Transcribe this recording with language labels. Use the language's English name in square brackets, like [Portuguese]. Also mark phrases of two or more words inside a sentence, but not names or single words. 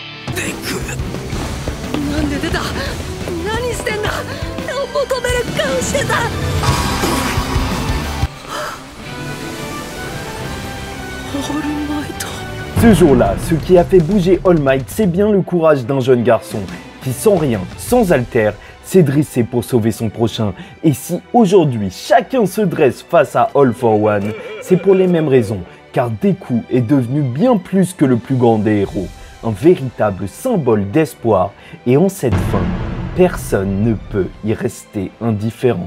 [Japanese] なんで出た。何してんだ。求める顔してた。オールマイト。 [French] Ce jour-là, ce qui a fait bouger All Might, c'est bien le courage d'un jeune garçon qui, sans rien, sans alter, s'est dressé pour sauver son prochain. Et si aujourd'hui, chacun se dresse face à All for One, c'est pour les mêmes raisons, car Deku est devenu bien plus que le plus grand des héros, un véritable symbole d'espoir, et en cette fin, personne ne peut y rester indifférent.